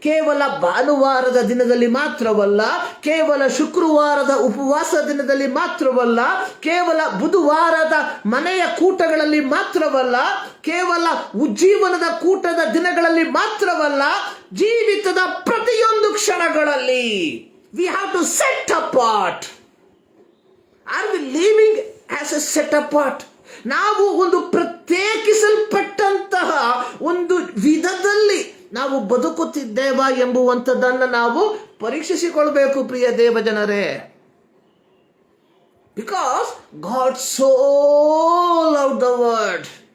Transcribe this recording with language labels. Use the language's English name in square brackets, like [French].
[Kannada] ಕೇವಲ ಭಾನುವಾರದ ದಿನದಲ್ಲಿ ಮಾತ್ರವಲ್ಲ, ಕೇವಲ ಶುಕ್ರವಾರದ ಉಪವಾಸ ದಿನದಲ್ಲಿ ಮಾತ್ರವಲ್ಲ, ಕೇವಲ ಬುಧವಾರದ ಮನೆಯ ಕೂಟಗಳಲ್ಲಿ ಮಾತ್ರವಲ್ಲ, ಕೇವಲ ಉಜ್ಜೀವನದ ಕೂಟದ ದಿನಗಳಲ್ಲಿ ಮಾತ್ರವಲ್ಲ, ಜೀವಿತದ ಪ್ರತಿಯೊಂದು ಕ್ಷಣಗಳಲ್ಲಿ [English] we have to set apart. Are we living as a set apart? [Kannada] ನಾವು ಒಂದು ಪ್ರತ್ಯೇಕಿಸಲ್ಪಟ್ಟಂತಹ ಒಂದು ವಿಧದಲ್ಲಿ ನಾವು ಬದುಕುತ್ತಿದ್ದೇವಾ ಎಂಬುವಂಥದ್ದನ್ನು ನಾವು ಪರೀಕ್ಷಿಸಿಕೊಳ್ಬೇಕು ಪ್ರಿಯ ದೇವ ಜನರೇ. [English] Because God so loved the world.